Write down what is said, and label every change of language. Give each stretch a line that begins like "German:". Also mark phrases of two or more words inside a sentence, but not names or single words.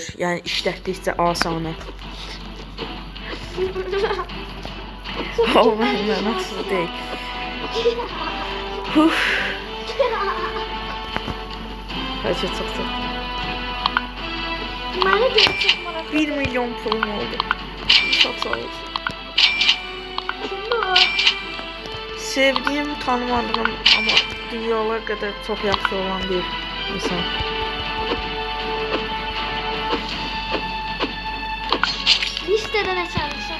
Azerbaijani: Yəni işlətdikcə asanı. O məndən asılı deyil.
Turkish: Huf. Hadi çok.
Azerbaijani: Mənə görə çox maraqlı.
Turkish: 1 milyon pulum oldu. Çok sağ olsun. Kim bu? Sevdiğim, tanımadığım ama dünyalar kadar çok yaxşı olan bir insan. Listede ne çalmışım?